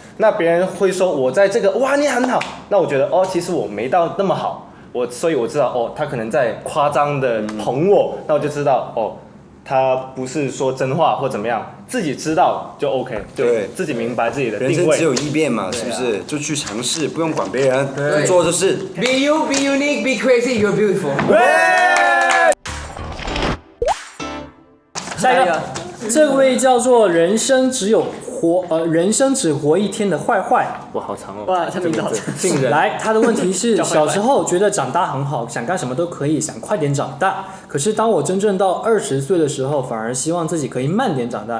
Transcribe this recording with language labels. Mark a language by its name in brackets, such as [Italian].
[Chinese] 那别人会说我在这个哇你很好，那我觉得哦其实我没到那么好。所以我知道哦，他可能在夸张的捧我，那我就知道哦，他不是说真话或怎么样，自己知道就 OK，对，自己明白自己的定位。人生只有一遍嘛，是不是？就去尝试，不用管别人，对做就是。 [English] Be you, be unique, be crazy, you're beautiful. [Chinese] 下一个，这位叫做人生只活一天的坏坏。哇，好长哦！哇，他名字好长。来，他的问题是叫坏坏小时候觉得长大很好，想干什么都可以，想快点长大。可是当我真正到20岁的时候，反而希望自己可以慢点长大。